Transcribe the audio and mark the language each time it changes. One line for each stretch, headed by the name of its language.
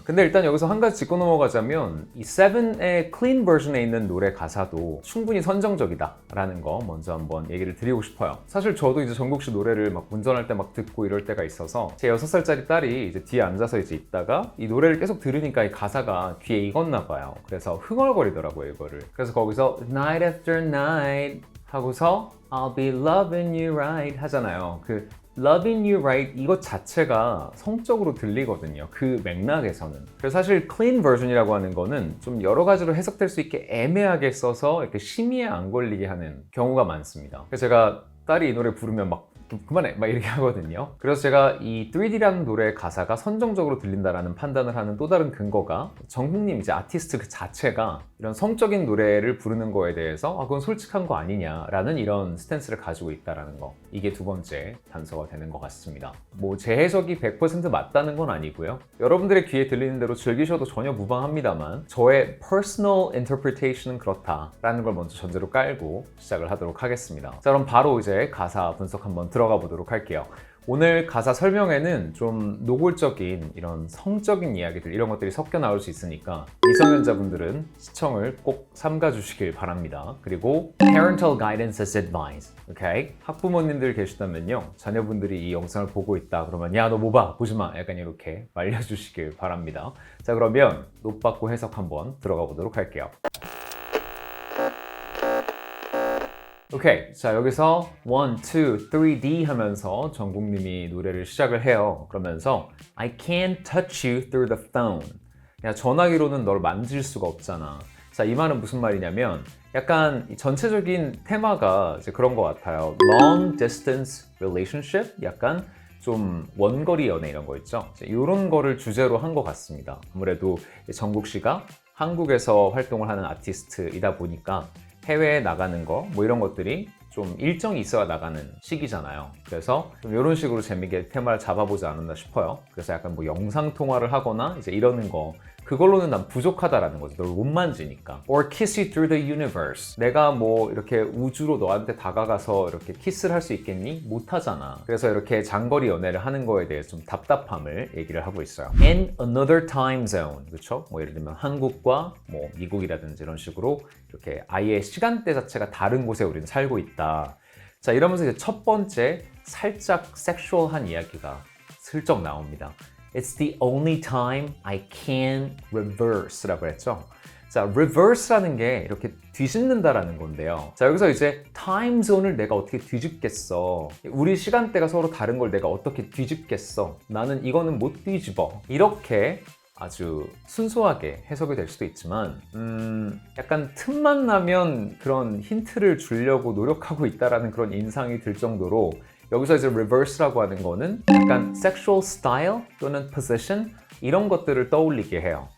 Korean: 근데 일단 여기서 한 가지 짚고 넘어가자면 이 세븐의 클린 버전에 있는 노래 가사도 충분히 선정적이다 라는 거 먼저 한번 얘기를 드리고 싶어요. 사실 저도 이제 정국 씨 노래를 막 운전할 때 막 듣고 이럴 때가 있어서 제 6살짜리 딸이 이제 뒤에 앉아서 이제 있다가 이 노래를 계속 들으니까 이 가사가 귀에 익었나 봐요. 그래서 흥얼거리더라고요 이거를. 그래서 거기서
English: night after night
Korean: 하고서
English: I'll be loving you right
Korean: 하잖아요. 그
English: Loving You Right
Korean: 이것 자체가 성적으로 들리거든요, 그 맥락에서는. 그래서 사실 clean version이라고 하는 거는 좀 여러 가지로 해석될 수 있게 애매하게 써서 이렇게 심의에 안 걸리게 하는 경우가 많습니다. 그래서 제가 딸이 이 노래 부르면 막 좀 그만해 막 이렇게 하거든요. 그래서 제가 이 3D라는 노래의 가사가 선정적으로 들린다라는 판단을 하는 또 다른 근거가 정국님 이제 아티스트 그 자체가 이런 성적인 노래를 부르는 거에 대해서 그건 솔직한 거 아니냐라는 이런 스탠스를 가지고 있다라는 거, 이게 두 번째 단서가 되는 것 같습니다. 뭐 제 해석이 100% 맞다는 건 아니고요, 여러분들의 귀에 들리는 대로 즐기셔도 전혀 무방합니다만 저의
English: personal interpretation
Korean: 은 그렇다라는 걸 먼저 전제로 깔고 시작을 하도록 하겠습니다. 자, 그럼 바로 이제 가사 분석 한번 들어가 보도록 할게요. 오늘 가사 설명에는 좀 노골적인 이런 성적인 이야기들, 이런 것들이 섞여 나올 수 있으니까 미성년자분들은 시청을 꼭 삼가 주시길 바랍니다. 그리고
English: parental guidance as advised.
Korean: 오케이? 학부모님들 계시다면요, 자녀분들이 이 영상을 보고 있다 그러면 야, 너 뭐 봐? 보지 마. 약간 이렇게 말려주시길 바랍니다. 자, 그러면 노 받고 해석 한번 들어가 보도록 할게요. 오케이, 자 여기서 1, 2, 3D 하면서 정국님이 노래를 시작을 해요. 그러면서
English: I can't touch you through the phone.
Korean: 야, 전화기로는 널 만질 수가 없잖아. 자, 이 말은 무슨 말이냐면 약간 전체적인 테마가 이제 그런 것 같아요.
English: Long distance relationship?
Korean: 약간 좀 원거리 연애 이런 거 있죠. 이런 거를 주제로 한 것 같습니다. 아무래도 정국 씨가 한국에서 활동을 하는 아티스트이다 보니까 해외에 나가는 거 뭐 이런 것들이 좀 일정이 있어야 나가는 시기잖아요. 그래서 좀 이런 식으로 재미있게 테마를 잡아보지 않았나 싶어요. 그래서 약간 뭐 영상 통화를 하거나 이제 이러는 거, 그걸로는 난 부족하다라는 거죠. 널 못 만지니까.
English: Or kiss you through the universe.
Korean: 내가 뭐 이렇게 우주로 너한테 다가가서 이렇게 키스를 할 수 있겠니? 못 하잖아. 그래서 이렇게 장거리 연애를 하는 거에 대해서 좀 답답함을 얘기를 하고 있어요.
English: In another time zone.
Korean: 그렇죠? 뭐 예를 들면 한국과 뭐 미국이라든지 이런 식으로 이렇게 아예 시간대 자체가 다른 곳에 우리는 살고 있다. 자, 이러면서 이제 첫 번째 살짝 섹슈얼한 이야기가 슬쩍 나옵니다.
English: It's the only time I can reverse라고
Korean: 했죠. 자, reverse라는 게 이렇게 뒤집는다라는 건데요. 자, 여기서 이제 time zone을 내가 어떻게 뒤집겠어? 우리 시간대가 서로 다른 걸 내가 어떻게 뒤집겠어? 나는 이거는 못 뒤집어. 이렇게 아주 순수하게 해석이 될 수도 있지만 약간 틈만 나면 그런 힌트를 주려고 노력하고 있다라는 그런 인상이 들 정도로 여기서 이제 reverse라고 하는 거는 약간
English: sexual style
Korean: 또는 position 이런 것들을 떠올리게 해요.